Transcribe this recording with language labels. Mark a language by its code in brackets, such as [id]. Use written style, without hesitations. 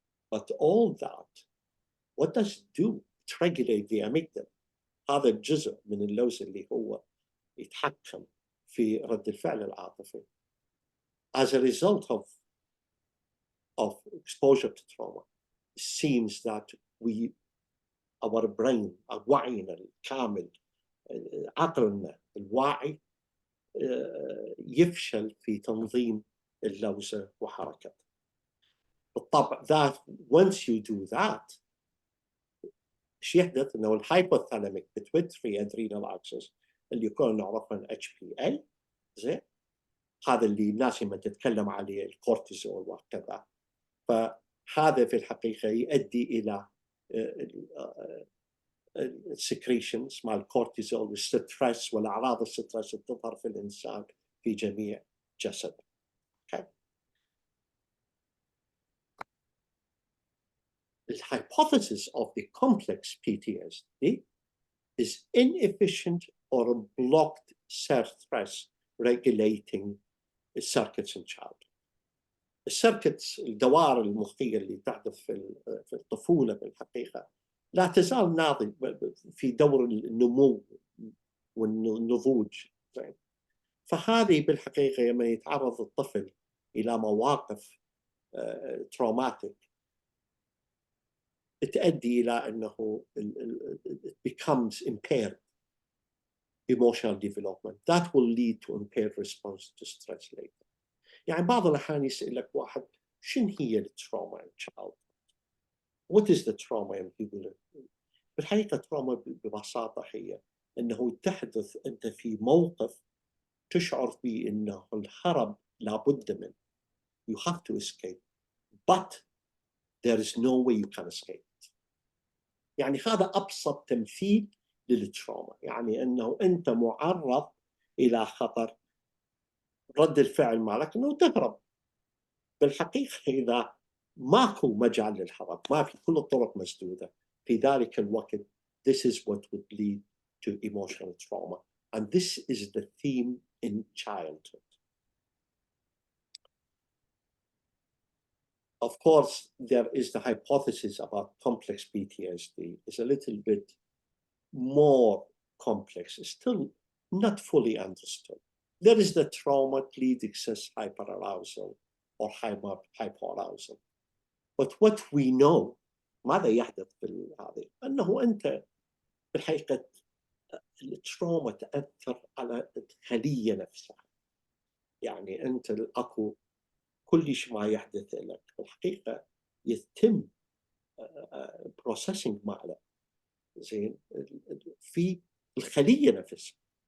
[en] But all that, what does it do? It regulates the amygdala. [ar] هذا الجزء من اللوز اللي هو يتحكم في رد الفعل العاطفي. [en] As a result of exposure to trauma, it seems that our brain, [ar] وعينا الكامل، عقلنا الواعي يفشل في تنظيم اللوزة وحركتها. بالطبع [en] that once you do that [ar] ايش يحدث؟ انه الهايبوثالاميك [en] pituitary adrenal axis [ar] اللي كنا نعرفه HPA، زين، هذا اللي الناس لما تتكلم عليه الكورتيزول وكذا، فهذا في الحقيقه يؤدي الى السكريشنز مع الكورتيزول والستريس والاعراض الستريس اللي تظهر في الانسان في جميع جسده. [en] Okay. The hypothesis of the complex PTSD is inefficient or blocked stress regulating circuits in childhood. [ar] السيركتس، الدوائر المخية اللي تحدث في الطفولة بالحقيقة لا تزال ناضج في دور النمو والنضوج. فهذه بالحقيقة لما يتعرض الطفل إلى مواقف تروماتيك تؤدي إلى أنه [en] it becomes impaired emotional development. That will lead to impaired response to stress later. [ar] يعني بعض الأحيان يسألك واحد شنو هي التروما [en] in childhood? What is the trauma in people? [ar] بالحقيقة التروما ببساطة هي أنه تحدث أنت في موقف تشعر فيه أنه الهرب لابد منه. [en] You have to escape, but there is no way you can escape. [ar] يعني هذا أبسط تمثيل للتروما، يعني أنه أنت معرض إلى خطر، رد الفعل مالك أنه تهرب. بالحقيقة إذا ماكو مجال للهرب، ما في، كل الطرق مسدودة، في ذلك الوقت [en] this is what would lead to emotional trauma, and this is the theme in childhood. Of course, there is the hypothesis about complex PTSD. It's a little bit more complex. It's still not fully understood. There is the trauma lead excess hyperarousal or hypoarousal. But what we know، [ar] ماذا يحدث في هذه؟ أنه أنت بالحقيقة التروما تأثر على الخلية نفسها. يعني أنت الأكو كل شيء ما يحدث لك الحقيقة يتم processing ماله، زين، في الخلية نفسها.